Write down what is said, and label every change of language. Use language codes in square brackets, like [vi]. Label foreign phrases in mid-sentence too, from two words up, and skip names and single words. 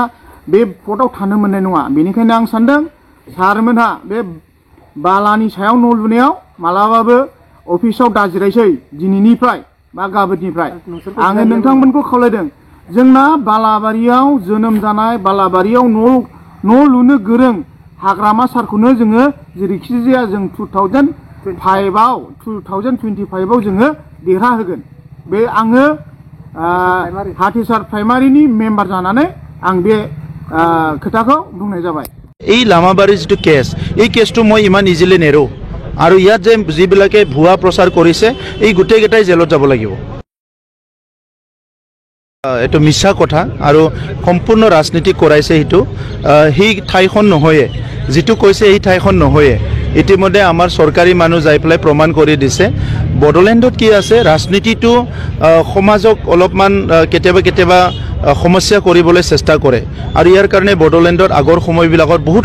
[brx] बे पदआव थानो मोननाय नङा बेनिखायनो आं सानदों सारमोनहा बे बालानि सायाव न' लुनायाव मालाबाबो अफिसाव दाजिरायसै दिनैनिफ्राय बा गाबोननिफ्राय आङो नोंथांमोनखौ खावलायदों जोंना बालाबारियाव जोनोम जानाय बालाबारियाव न' लुनो गोरों हाग्रामा सारखौनो जोङो जेरैखि जाया जों 2025आव जोङो देरहा होगोन बे आङो हाथिसार प्राइमारिनि मेम्बार जानानै आं बे खोथाखौ बुंनाय जाबाय [as] এই লামাবাৰীৰ যিটো কেছ এই কেছটো মই ইমান ইজিলি নেৰো আৰু ইয়াত যে যিবিলাকে ভুৱা প্ৰচাৰ কৰিছে এই গোটেইকেইটাই জেলত যাব লাগিব এইটো মিছা কথা আৰু সম্পূৰ্ণ ৰাজনীতি কৰাইছে সেইটো সেই ঠাইখন নহয়ে যিটো কৈছে এই ঠাইখন নহয়ে ইতিমধ্যে আমাৰ চৰকাৰী মানুহ যাই পেলাই প্ৰমাণ কৰি দিছে বড়োলেণ্ডত কি আছে ৰাজনীতিটো সমাজক অলপমান কেতিয়াবা সমস্যা কৰিবলৈ চেষ্টা কৰে আৰু ইয়াৰ কাৰণে বড়োলেণ্ডত আগৰ সময়বিলাকত বহুত